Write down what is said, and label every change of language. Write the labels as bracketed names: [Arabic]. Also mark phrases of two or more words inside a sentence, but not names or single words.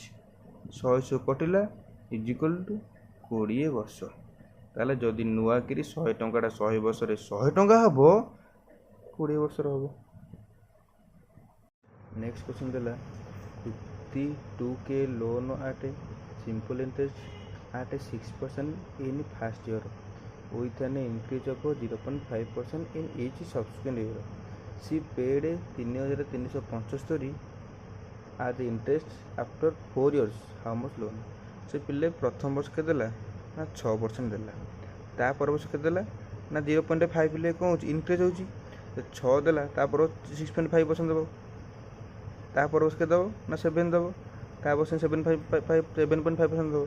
[Odia] 100 କଟିଲା [English] equal to [Odia] 20 ବର୍ଷ। ତାହେଲେ ଯଦି ନୂଆକିରି 100 ଟଙ୍କାଟା 100 ବର୍ଷରେ 100 ଟଙ୍କା ହେବ, 20 ବର୍ଷର ହେବ। [English] next question ଦେଲା 52K loan at a simple interest at a 6% in first year with an increase of 0.5% in each subsequent year. She paid 3375 at the interest after 4 years. How much loan? [Odia] ସେ ପିଲେ ପ୍ରଥମ ବର୍ଷ କେତେ ଦେଲା ନା 6% ଦେଲା, ତାପର ବର୍ଷ କେତେ ଦେଲା ନା 0.5 ପିଲେ କ'ଣ ହେଉଛି ଇନକ୍ରିଜ୍ ହେଉଛି। 6 ଦେଲା, ତାପର 6.5% ଦେବ, ତାପର ବର୍ଷ କେତେ ଦେବ ନା 7 ଦେବ, ତା ବର୍ଷ 7.5% ଦେବ।